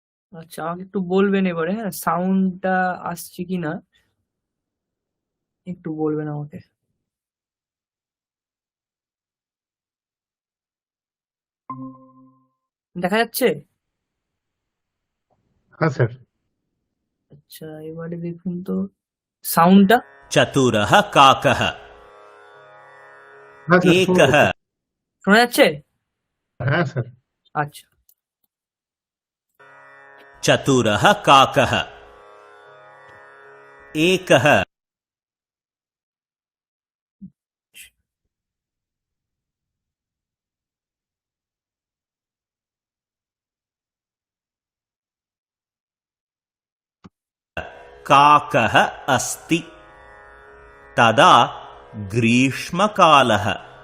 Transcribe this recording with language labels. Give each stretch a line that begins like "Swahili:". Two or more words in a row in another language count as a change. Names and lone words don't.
Bangla: আচ্ছা, আমাকে একটু বলবেন এবারে, হ্যাঁ, সাউন্ডটা আসছে কিনা একটু বলবেন আমাকে। দেখা যাচ্ছে? হ্যাঁ স্যার। আচ্ছা, এবারে দেখুন তো সাউন্ডটা।
Sanskrit: चतुरः काकः
Bangla: হ্যাঁ স্যার, শোনা
Sanskrit: एकः
Bangla: যাচ্ছে। শোনা যাচ্ছে? হ্যাঁ স্যার। আচ্ছা,
Sanskrit: चतुरः काकः एकः काकः अस्ति तदा ग्रीष्मकालः